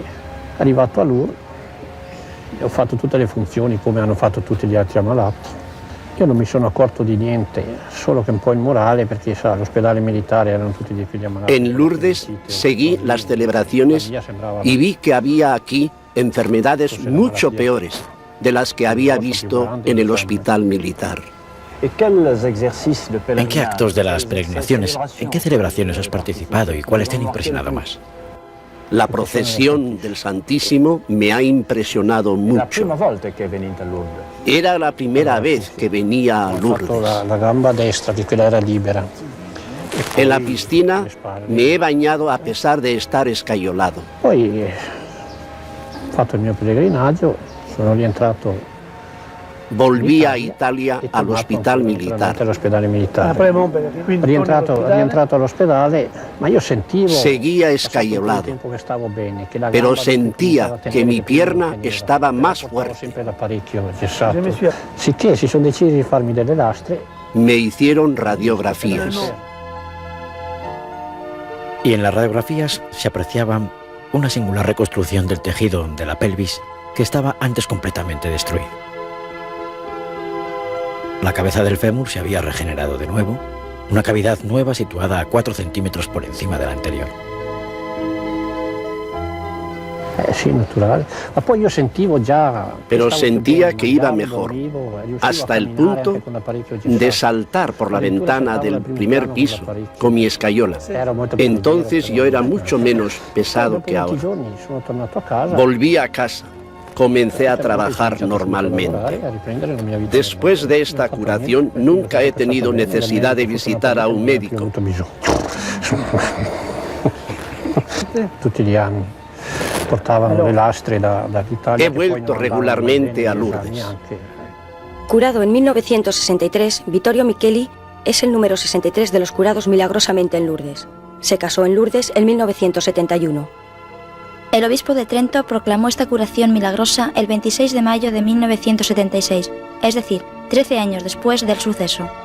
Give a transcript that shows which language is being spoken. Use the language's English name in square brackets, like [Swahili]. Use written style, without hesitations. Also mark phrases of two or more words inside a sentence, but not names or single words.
[Italian] Arrivato a Lourdes, ho fatto tutte le funzioni come hanno fatto tutti gli altri ammalati. Io non mi sono accorto di niente, solo che un po' il morale, perché sa, all'ospedale militare erano tutti gli ammalati. [Spanish] En Lourdes seguí las celebraciones y vi que había aquí enfermedades mucho peores de las que había visto en el hospital militar. ¿En qué actos de las peregrinaciones, en qué celebraciones has participado y cuáles te han impresionado más? La procesión del Santísimo me ha impresionado mucho. Era la primera vez que venía a [Italian] Ho fatto [Spanish] Lourdes. [Italian] la gamba destra, che quella era libera. [Spanish] En la piscina me he bañado a pesar de estar escayolado. [Italian] Poi ho fatto il mio pellegrinaggio, sono rientrato [Spanish] Volví a Italia [Italian] e [Spanish] al [Italian] tornato [Spanish] hospital [Italian] naturalmente [Spanish] militar. [Italian] all'ospedale militare. Rientrato all'ospedale, ma io sentivo [Spanish] Seguía [Italian] passato il [Spanish] escayolado, [Italian] tempo che stavo bene, che la [Spanish] pero [Italian] gamba [Spanish] sentía [Italian] cominciava a [Spanish] que [Italian] tenere [Spanish] mi [Italian] più [Spanish] pierna [Italian] tenere. [Spanish] estaba más [Italian] Stavo [Spanish] fuerte. [Italian] sempre da parecchio gessato. Sicché si sono decisi di farmi delle lastre. [Spanish] Me hicieron radiografías. Y en las radiografías se apreciaba una singular reconstrucción del tejido de la pelvis que estaba antes completamente destruido. La cabeza del fémur se había regenerado de nuevo, una cavidad nueva situada a 4 centímetros por encima de la anterior. [Italian] Sì, naturale. Ma poi io sentivo già. [Spanish] Pero [Italian] stavo [Spanish] sentía [Italian] bene, [Spanish] que iba [Italian] mangiavo, [Spanish] mejor, [Italian] dormivo, riuscivo [Spanish] hasta [Italian] a [Spanish] el [Italian] camminare [Spanish] punto [Italian] anche con l'apparecchio [Spanish] de [Italian] gessato. [Spanish] saltar por la [Italian] Addirittura [Spanish] ventana [Italian] saltavo [Spanish] del [Italian] dal primo [Spanish] primer [Italian] piano [Spanish] piso [Italian] con l'apparecchio. [Spanish] con mi escayola. [Italian] Ero molto più [Spanish] Entonces [Italian] leggero, [Spanish] yo era [Italian] però. [Spanish] mucho menos pesado [Italian] Dopo [Spanish] que [Italian] 20 [Spanish] ahora. [Italian] giorni sono tornato a casa. [Spanish] Volví a casa, comencé a [Italian] Ho [Spanish] trabajar [Italian] cominciato subito a lavorare, [Spanish] normalmente. [Italian] a riprendere la mia vita [Spanish] Después [Italian] normale. [Spanish] de esta [Italian] Non ho fatto [Spanish] curación [Italian] niente, [Spanish] nunca he [Italian] perché [Spanish] tenido [Italian] sono stato bene, [Spanish] necesidad de [Italian] la medica, [Spanish] visitar a un [Italian] non ho più [Spanish] médico. [Italian] avuto bisogno. Tutti gli anni portavano le lastre dall'Italia. [Spanish] He vuelto regularmente a Lourdes. Curado en 1963, Vittorio Micheli es el número 63 de los curados milagrosamente en Lourdes. Se casó en Lourdes en 1971. El obispo de Trento proclamó esta curación milagrosa el 26 de mayo de 1976, es decir, 13 años después del suceso.